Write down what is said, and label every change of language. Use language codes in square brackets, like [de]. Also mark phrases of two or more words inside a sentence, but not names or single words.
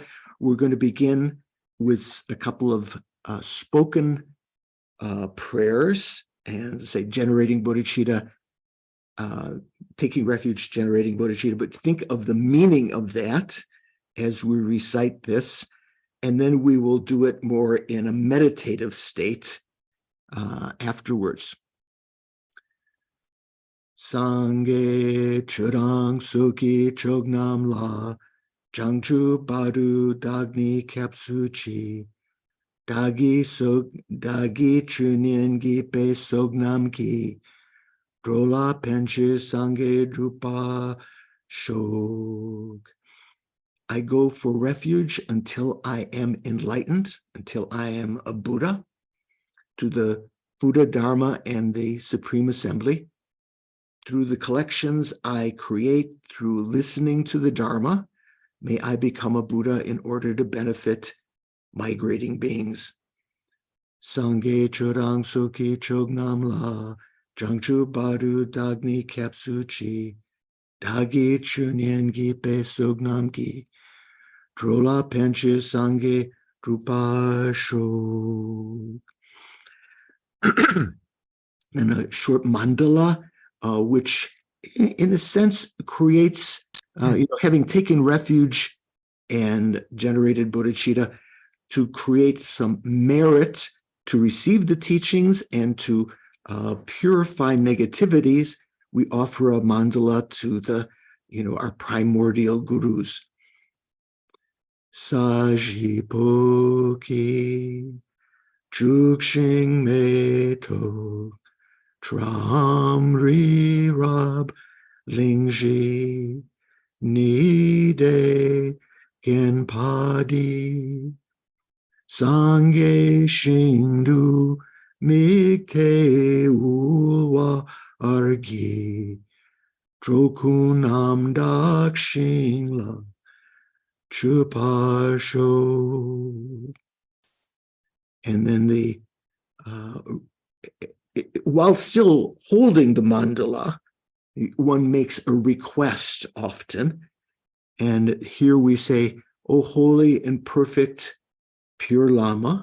[en] We're going to begin with a couple of spoken prayers and say generating bodhicitta, taking refuge, generating bodhicitta, but think of the meaning of that as we recite this, and then we will do it more in a meditative state afterwards. [bo] སངས་རྒྱས་ཆོས་དང་ཚོགས་ཀྱི་མཆོག་རྣམས་ལ། བྱང་ཆུབ་བར་དུ་བདག་ནི་སྐྱབས་སུ་མཆི། བདག་གིས་ཆོས་ཉན་བགྱིས་པའི་བསོད་ནམས་ཀྱིས། འགྲོ་ལ་ཕན་ཕྱིར་སངས་རྒྱས་འགྲུབ་པར་ཤོག. [en] I go for refuge until I am enlightened, until I am a Buddha, to the Buddha, Dharma, and the Supreme Assembly. Through the collections I create, through listening to the Dharma, may I become a Buddha in order to benefit migrating beings. [bo] སངས་རྒྱས་ཆོས་དང་ཚོགས་ཀྱི་མཆོག་རྣམས་ལ། བྱང་ཆུབ་བར་དུ་བདག་ནི་སྐྱབས་སུ་མཆི། བདག་གིས་ཆོས་ཉན་བགྱིས་པའི་བསོད་ནམས་ཀྱིས། འགྲོ་ལ་ཕན་ཕྱིར་སངས་རྒྱས་འགྲུབ་པར་ཤོག. [en] And a short mandala, which in a sense creates, having taken refuge and generated bodhicitta, to create some merit to receive the teachings and to purify negativities, we offer a mandala to the, our primordial gurus. [bo] ས་གཞི་སྤོས་ཀྱིས་བྱུགས་ཤིང་མེ་ཏོག་བཀྲམ། རི་རབ་གླིང་བཞི ཉི་ཟླས་བརྒྱན་པ་འདི། སངས་རྒྱས་ཞིང་དུ་དམིགས་ཏེ་ཕུལ་བ་ཡིས། འགྲོ་ཀུན་རྣམ་དག་ཞིང་ལ་སྤྱོད་པར་ཤོག. [en] And then while still holding the mandala, one makes a request often. And here we say, O holy and perfect pure Lama.